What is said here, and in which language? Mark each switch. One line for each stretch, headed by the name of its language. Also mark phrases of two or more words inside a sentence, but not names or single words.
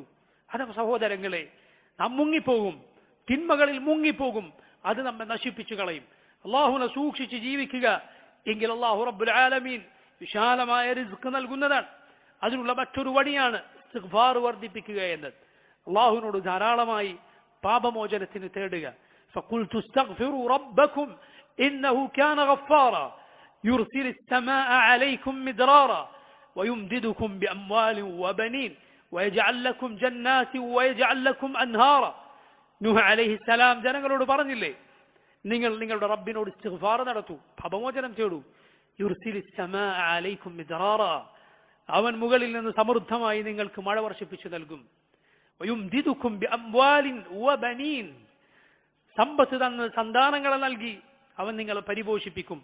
Malayalam: അതെ സഹോദരങ്ങളെ, നാം മുങ്ങിപ്പോകും, തിന്മകളിൽ മുങ്ങിപ്പോകും, അത് നമ്മെ നശിപ്പിച്ചു കളയും. അള്ളാഹുവിനെ സൂക്ഷിച്ച് ജീവിക്കുക എങ്കിൽ അള്ളാഹു
Arabic: رب العالمين
Malayalam: വിശാലമായ റിസ്ക് നൽകുന്നതാണ്. അതിനുള്ള മറ്റൊരു വഴിയാണ് ഇസ്തിഗ്ഫാർ വർദ്ധിപ്പിക്കുക എന്നത്. അള്ളാഹുവിനോട് ധാരാളമായി പാപമോചനത്തിന് തേടുക.
Arabic: فقلت استغفروا ربكم إنه كان غفارا يرسل السماء عليكم مدرارا ويمددكم بأموال وبنين ويجعل لكم جنات ويجعل لكم أنهارا.
Malayalam: നൂഹ് അലൈഹിസ്സലാം ജനങ്ങളോട് പറഞ്ഞില്ലേ, നിങ്ങൾ നിങ്ങളുടെ റബ്ബിനോട് ഇസ്തിഗ്ഫാർ നടത്തൂ, പാപമോചനം തേടൂ.
Arabic: يرسل السماء عليكم مدرارا,
Malayalam: അവൻ മുകളിൽ നിന്ന് സമൃദ്ധമായി നിങ്ങൾക്ക് മഴ വർഷിപ്പിച്ചു നൽകും.
Arabic: ويمددكم بأموال وبنين,
Malayalam: സമ്പത്ത് തന്ന് സന്താനങ്ങളെ നൽകി അവൻ നിങ്ങളെ പരിപോഷിപ്പിക്കും.